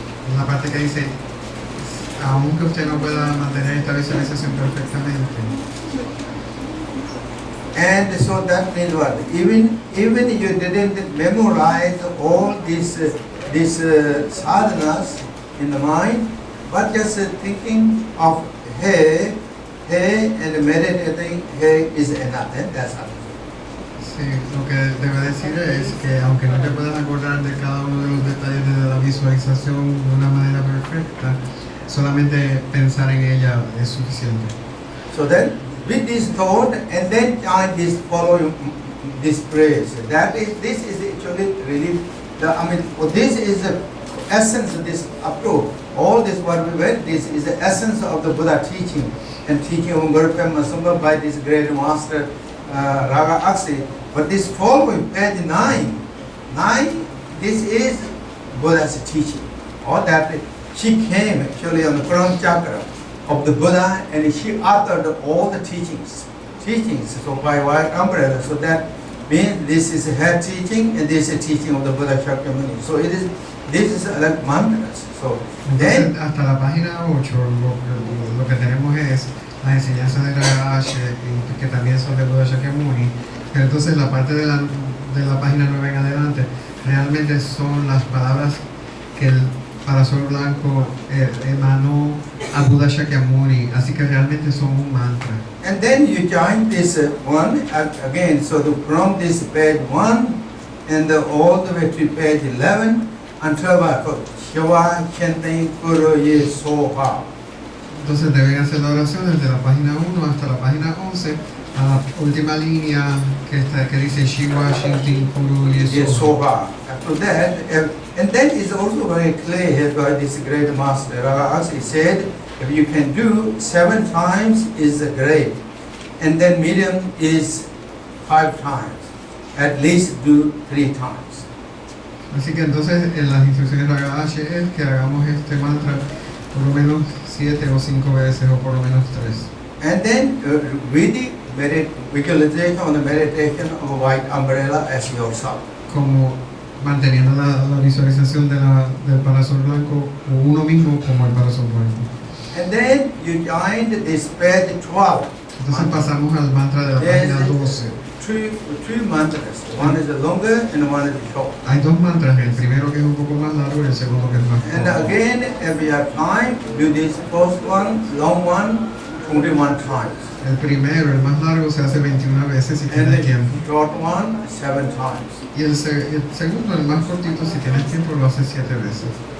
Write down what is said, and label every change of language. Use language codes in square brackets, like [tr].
[es] En la parte que dice, aunque usted no pueda mantener esta visualización perfectamente. [en] And so that means what? Even you didn't memorize all these sadhanas in the mind, but just thinking of hey, and meditating hey is enough. And that's how. [es] Sí, lo que debe decir es que aunque no te puedas acordar de cada uno de los detalles de la visualización de una manera perfecta, solamente pensar en ella es suficiente. [en] So then, with this thought, and then join this following this praise. This is actually really this is the essence of this approach. All this what we read, this is the essence of the Buddha teaching and teaching of Pema by this great master Raga Aksi. But this following page 9, this is Buddha's teaching. Or that she came actually on the front chakra of the Buddha, and she authored all the teachings. So by white umbrella. So that means this is her teaching, and this is teaching of the Buddha Shakyamuni. So this is like mantras. So then [es] Entonces, hasta la página 8 lo que tenemos es las enseñanzas de Dorje, que también son de Buda Shakyamuni, pero entonces la parte de la página 9 en adelante realmente son las palabras que el Parasol Blanco emanó a Buda Shakyamuni, así que realmente son un mantra. [en] and then you join this one again. So from this page 1 and all the way to page 11 until Shiva Chente Kuru Ye Soha. [es] Entonces deben hacer la oración desde la página 1 hasta la página 11, a la última línea que dice Shiva Shintin Kuru Yesoha. Soha. [en] After that, and then it's also very clear here by this great master. He said, if you can do 7 times is great, and then medium is 5 times. At least do 3 times. [es] Así que entonces en las instrucciones de Ragashi es que hagamos este mantra por lo menos 7 o 5 veces o por lo menos 3. [en] And then really visualization on the meditation of a white umbrella as yourself. [es] Como manteniendo la visualización del Parasol Blanco o uno mismo como el Parasol Blanco. [en] And then you join this page 12. [es] Entonces pasamos al mantra de la página 12. [en] Two mantras. One is the longer and one is the short. [es] Hay 2 mantras, el primero que es un poco más largo y el segundo que es más [en] And [es] corto. [en] again, if you have time, do this first one, long one, 21 times. [es] El primero, el más largo, se hace 21 veces si [en] And [es] tienes [en] the [es] tiempo. [en] short one, 7 times. [es] Y el segundo, el más cortito, si tienes tiempo, lo haces 7 veces.